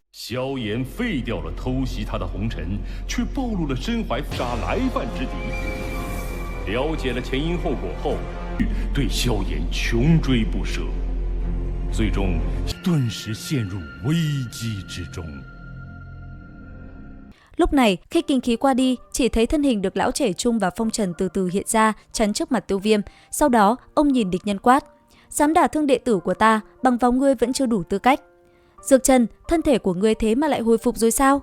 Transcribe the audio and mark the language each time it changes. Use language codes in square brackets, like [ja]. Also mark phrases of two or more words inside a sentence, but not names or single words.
[zh] 萧炎废掉了偷袭他的红尘，却暴露了身怀杀来犯之敌。了解了前因后果后，对萧炎穷追不舍，最终顿时陷入危机之中。 [vi] Lúc này, khi kinh khí qua đi, chỉ thấy thân hình được lão trẻ trung và phong trần từ từ hiện ra, chắn trước mặt Tiêu Viêm. Sau đó, ông nhìn địch nhân quát: "Dám đả thương đệ tử của ta, bằng vào ngươi vẫn chưa đủ tư cách." "Dược Trần, thân thể của ngươi thế mà lại hồi phục rồi sao?"